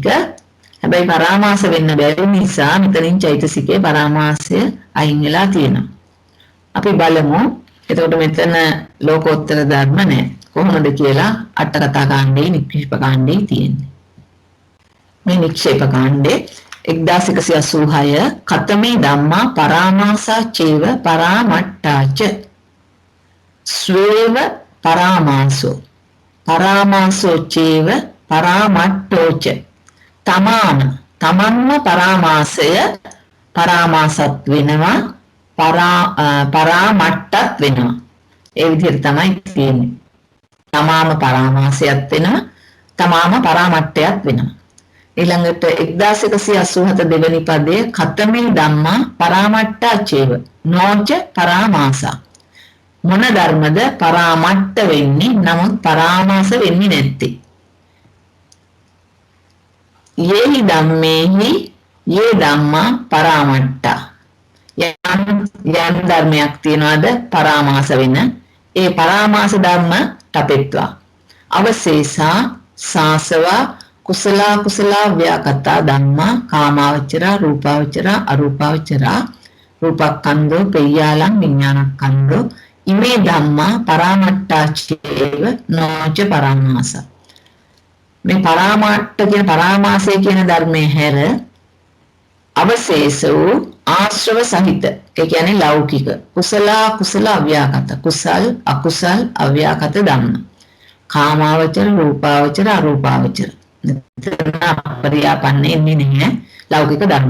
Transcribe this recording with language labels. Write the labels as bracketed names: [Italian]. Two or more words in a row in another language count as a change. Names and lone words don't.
[Sinhala] හැබැයි පරාමාස වෙන්න බැරි නිසා මෙතනින් චෛතසිකේ පරාමාසය අයින් වෙලා තියෙනවා. අපි බලමු. එතකොට මෙතන ලෝකෝත්තර ධර්ම නැහැ. කොහොමද කියලා අට කතා කාණ්ඩේ නික්ෂේප කාණ්ඩේ තියෙන්නේ. [Pali] මේ නික්ෂේප කාණ්ඩේ 1186 කතමේ ධම්මා පරාමාසා චේව පරාමට්ඨාච ස්වේව පරාමාසෝ පරාමාසෝ චේව පරාමට්ඨෝච [Sinhala] තමන්ම පරාමාසය පරාමාසත් වෙනවා පරාමට්ඨත් වෙනවා. ඒ විදිහට තමයි තියෙන්නේ. තමාම පරාමාසයත් වෙනවා තමාම පරාමට්ඨයත් වෙනවා. ඊළඟට 1187 දෙවෙනි පදයේ [Pali] කතමේ ධම්මා පරාමට්ඨා චේව නොච පරාමාසා. [Sinhala] මොන ධර්මද පරාමට්ඨ වෙන්නේ නමුත් පරාමාස වෙන්නේ නැත්තේ. [Pali] යේහි ධම්මේහි යේ ධම්මා පරාමට්ඨා. [Sinhala] යම් ධර්මයක් තියනවාද පරාමාස වෙන ඒ පරාමාස ධර්ම [Pali] තපෙත්වා අවශේෂා සාසවා කුසල කුසල ව්‍යාකතා ධම්මා කාමාවචරා රූපාවචරා අරූපාවචරා රූපක්ඛන්தோ පෙය්‍යාලං විඥානක්ඛන්தோ ඉමේ ධම්මා පරාමට්ඨාචේව නොච පරාමාස. [Sinhala] මේ පරාමට්ඨ කියන පරාමාසය කියන ධර්මයේ හැර අවශේෂ වූ ආශ්‍රව සහිත ඒ කියන්නේ ලෞකික කුසල කුසල අව්‍යාකත කුසල් අකුසල් අව්‍යාකත ධම්ම කාමාවචර රූපාවචර අරූපාවචර පරියාපන්නේ ඉන්නේ ලෞකික ධර්ම.